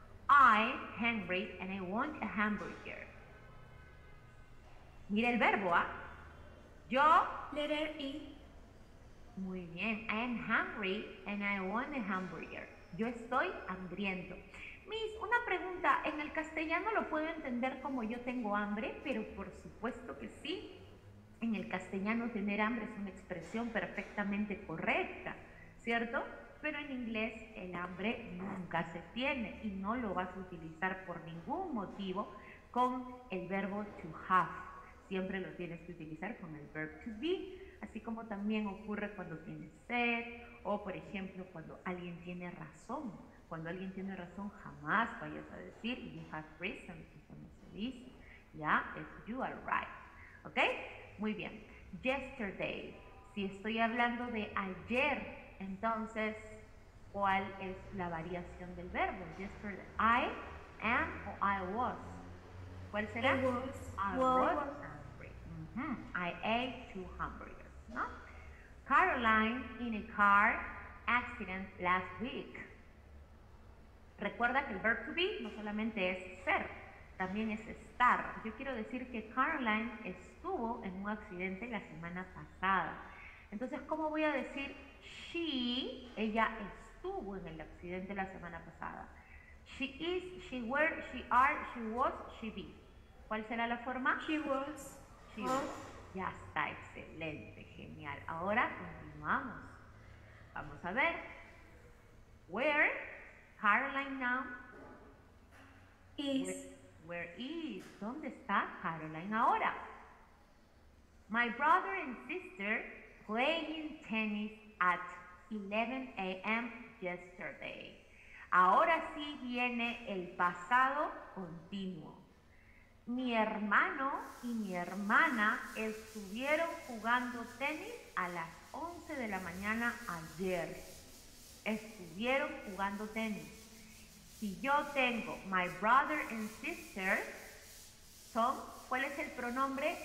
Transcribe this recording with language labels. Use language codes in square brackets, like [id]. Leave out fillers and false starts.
[en] I'm hungry and I want a hamburger. [es] Mira el verbo, ¿ah? Yo. [en] Letter E. [es] Muy bien. [en] I am hungry and I want a hamburger. [es] Yo estoy hambriento. Miss, una pregunta. En el castellano lo puedo entender como yo tengo hambre, pero por supuesto que sí. En el castellano tener hambre es una expresión perfectamente correcta, ¿cierto? Pero en inglés el hambre nunca se tiene y no lo vas a utilizar por ningún motivo con el verbo to have. Siempre lo tienes que utilizar con el verb to be, así como también ocurre cuando tienes sed o, por ejemplo, cuando alguien tiene razón. Cuando alguien tiene razón, jamás vayas a decir [en] you have reason, [es] eso no se dice, ¿ya? Es [en] you are right, [es] ¿ok? Muy bien. Yesterday. Si estoy hablando de ayer, entonces, ¿cuál es la variación del verbo? [en] Yesterday. I am [es] o [en] I was. [es] ¿Cuál será? [en] I was. I was hungry. I ate 2 hamburgers, ¿no? Caroline in a car accident last week. [es] Recuerda que el verb to be no solamente es ser, también es estar. Yo quiero decir que Caroline estuvo en un accidente la semana pasada. Entonces, ¿cómo voy a decir she? Ella estuvo en el accidente la semana pasada. [en] She is, she were, she are, she was, she be. [es] ¿Cuál será la forma? [en] She was. [es] She was. Ya está, excelente, genial. Ahora continuamos. Vamos a ver. [en] Where Caroline now Is. Where is? [es] ¿Dónde está Caroline ahora? [en] My brother and sister playing tennis at 11 a.m. yesterday. [es] Ahora sí viene el pasado continuo. Mi hermano y mi hermana estuvieron jugando tenis a las 11 de la mañana ayer. Estuvieron jugando tenis. Si yo tengo [en] my brother and sister, [es] son, ¿cuál es el pronombre?